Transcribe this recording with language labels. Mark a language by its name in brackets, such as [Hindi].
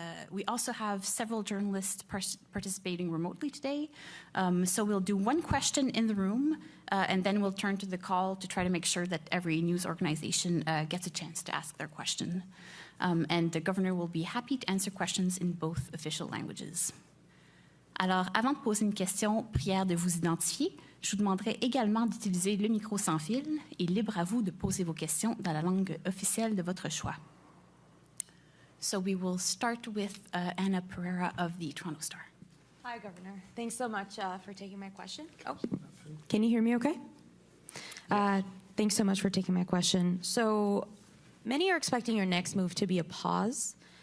[English] We also have several journalists participating remotely today. So we'll do one question in the room, and then we'll turn to the call to try to make sure that every news organization gets a chance to ask their question. And the governor will be happy to answer questions in both official languages. [French] Alors, avant de poser une question, prière de vous identifier. Je vous demanderai également d'utiliser le micro sans fil et libre à vous de poser vos questions dans la langue officielle de votre choix. [English] So we will start with Anna Pereira of the Toronto Star. Hi, Governor. Thanks so much for taking my question. Oh, can you hear me okay? Thanks so much for taking my question. So many are expecting your next move to be a pause.